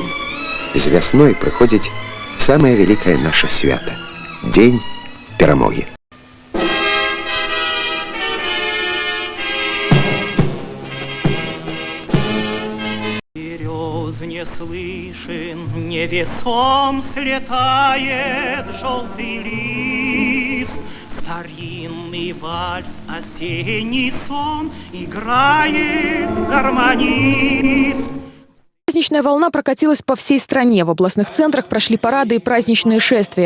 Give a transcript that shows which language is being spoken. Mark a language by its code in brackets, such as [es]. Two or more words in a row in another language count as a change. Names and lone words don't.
[be] З вясной прыходзіць самае вялікае наша свята — дзень перамогі. [ru] Берёз не слышен, невесом слетает желтый лист. Старинный вальс, осенний сон, играет гармонист. Праздничная волна прокатилась по всей стране. В областных центрах прошли парады и праздничные шествия.